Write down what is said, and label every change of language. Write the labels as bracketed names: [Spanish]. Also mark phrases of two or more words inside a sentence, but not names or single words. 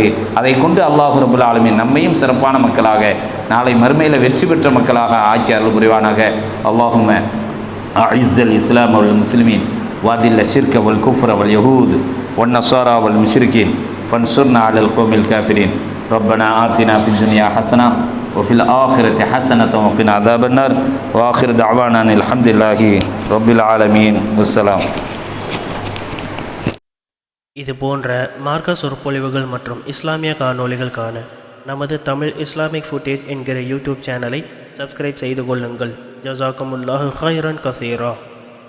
[Tamil] அதை கொண்டு அல்லாஹ் [Arabic] رب العالمين [Tamil] நம்மையும் சிறப்பான மக்களாக நாளை மறுமையில் வெற்றி பெற்ற மக்களாக ஆக்கி அருள் புரிவானாக. [Arabic] اللهم أعز الإسلام والمسلمين وأذل الشرك والكفر واليهود والنصارى والمشركين فانصرنا على القوم الكافرين. ربنا آتنا في الدنيا حسنة وفي الآخرة حسنة وقنا عذاب النار وآخر دعوانا الحمد لله رب العالمين والسلام. [Tamil] இது போன்ற மார்க்க சொற்பொழிவுகள் மற்றும் இஸ்லாமிய காணொளிகள் காண நமது தமிழ் இஸ்லாமிக் ஃபுட்டேஜ் என்கிற [English] YouTube channel subscribe [Tamil] செய்து கொள்ளுங்கள். [Arabic] جزاكم الله خيرا كثيرا.